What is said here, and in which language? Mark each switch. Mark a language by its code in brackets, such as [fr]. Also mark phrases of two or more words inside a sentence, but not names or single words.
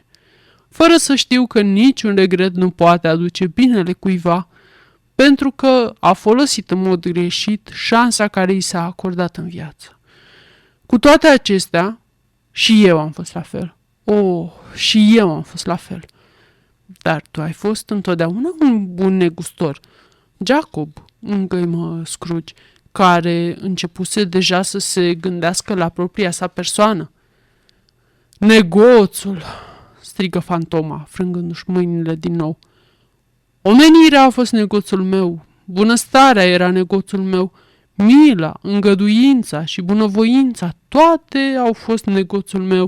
[ro] Fără să știu că niciun regret nu poate aduce binele cuiva, pentru că a folosit în mod greșit șansa care i s-a acordat în viață. Cu toate acestea, și eu am fost la fel. Oh, și eu am fost la fel. Dar tu ai fost întotdeauna un bun negustor. Jacob, îngăimă Scrooge, care începuse deja să se gândească la propria sa persoană. Negoțul, strigă Fantoma, frângându-și mâinile din nou. Omenirea a fost negoțul meu, bunăstarea era negoțul meu, mila, îngăduința și bunăvoința, toate au fost negoțul meu.